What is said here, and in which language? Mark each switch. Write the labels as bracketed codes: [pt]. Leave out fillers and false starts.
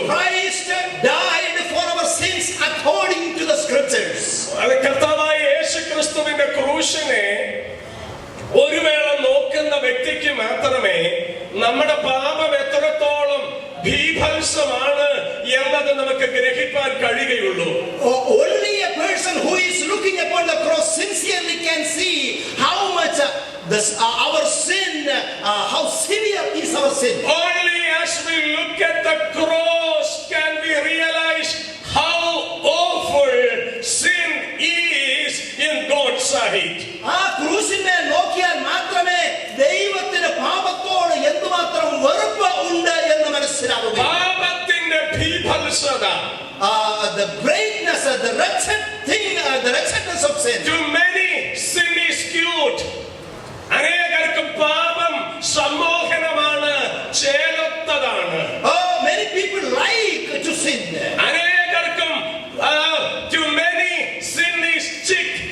[en] Christ died for our sins according to the scriptures. [ml] അത് കർത്താവായ യേശു ക്രിസ്തുവിന്റെ ക്രൂശിനെ ഒരു വേള നോക്കുന്ന വ്യക്തിക്ക് മാത്രമേ നമ്മുടെ പാപം എത്രത്തോളം ഭീഭത്സമാണ് എന്നത് നമുക്ക് ഗ്രഹിക്കാൻ കഴിയുകയുള്ളൂ. [en] Only a person who is looking upon the cross sincerely can see how much our sin, how severe is our sin. Only as we look at the cross can we realize how awful sin is in God's sight. [ml] ആ ക്രൂശിനെ നോക്കിയാൽ മാത്രമേ ദൈവത്തിന് പാപത്തോട് എന്തുമാത്രം വെറുപ്പ് ഉണ്ട് എന്ന് മനസ്സിലാവുക. പാപത്തിന്റെ ഭീഭത്സത, [en] the greatness, the wretchedness of sin. to many sin is cute. [ml] അനേകർക്കും പാപം സമ്മോഹനമാണ്, ചേലത്തതാണ്. [en] Many people like to sin. [ml] അനേകർക്കും [en] to many sin is chic.